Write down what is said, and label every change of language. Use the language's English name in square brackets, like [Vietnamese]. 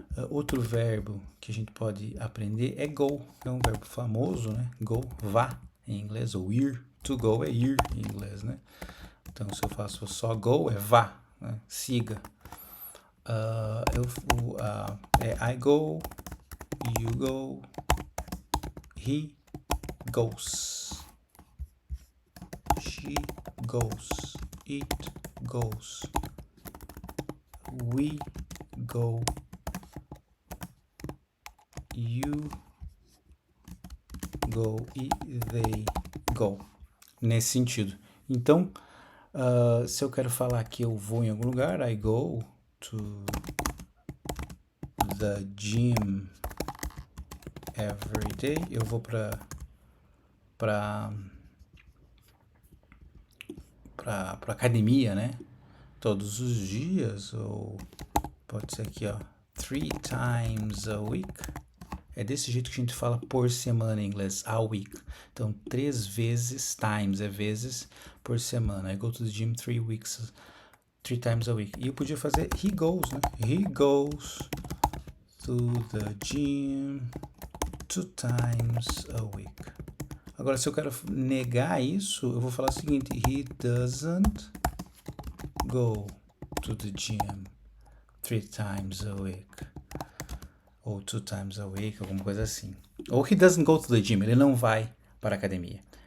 [Portuguese] Outro verbo que a gente pode aprender é go, é um verbo famoso, né? Go, vá em inglês, ou ir, to go é ir em inglês, né? Então se eu faço só go é vá, né? Siga. [English] I go, you go, he goes, she goes, it goes, we go, you go e they go. [Portuguese] Nesse sentido. Então, se eu quero falar que eu vou em algum lugar, [English] I go to the gym every day. [Portuguese] Eu vou para academia, né? Todos os dias, ou pode ser aqui, ó, [English] 3 times a week. [Portuguese] É desse jeito que a gente fala por semana em inglês, a week. Então, 3 vezes, times, é vezes por semana. [English] I go to the gym 3 times a week. [Portuguese] E eu podia fazer [English] he goes, [Portuguese] né? [English] He goes to the gym 2 times a week. [Portuguese] Agora, se eu quero negar isso, eu vou falar o seguinte: [English] he doesn't go to the gym 3 times a week. [Portuguese] Ou [English] 2 times a week, [Portuguese] alguma coisa assim. Ou [English] he doesn't go to the gym, [Portuguese] ele não vai para a academia.